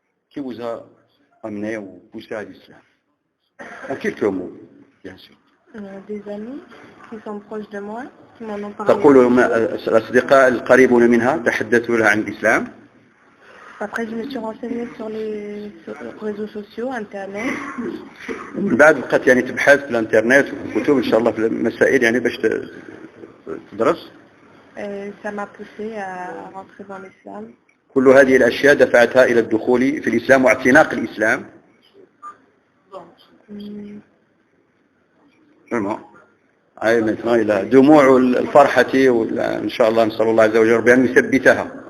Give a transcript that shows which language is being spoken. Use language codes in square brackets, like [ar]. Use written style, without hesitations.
[fr] Qui vous a amené ou poussé à l'islam? En quelques mots, bien sûr. Des amis qui sont proches de moi, qui m'en ont parlé. [ar] تقول الأصدقاء القريبون منها تحدثوا لها عن الإسلام. [fr] Après, je me suis renseignée sur les réseaux sociaux, Internet. [ar] من بعد بقيت يعني تبحث في الانترنت وفي الكتب ان شاء الله في المسائل يعني باش تدرس. [fr] Ça m'a poussé à rentrer dans l'islam. [ar] كل هذه الاشياء دفعتها الى الدخول في الاسلام واعتناق الاسلام. [fr] vraiment [ar] اي [fr] maintenant [ar] الى دموع الفرحة ان شاء الله نسأل الله عز وجل بأن يثبتها.